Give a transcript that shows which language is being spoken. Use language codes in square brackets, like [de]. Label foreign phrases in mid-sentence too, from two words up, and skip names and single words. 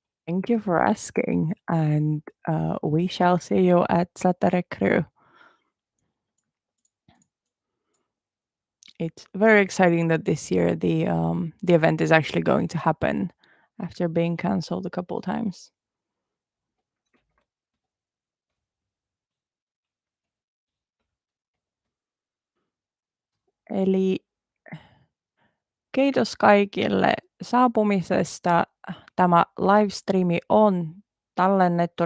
[en] Thank you for asking, and we shall see you at SataRekry. It's very exciting that this year the event is actually going to happen after being cancelled a couple times. [fi] Eli kiitos kaikille saapumisesta. Tämä livestreami on tallennettu.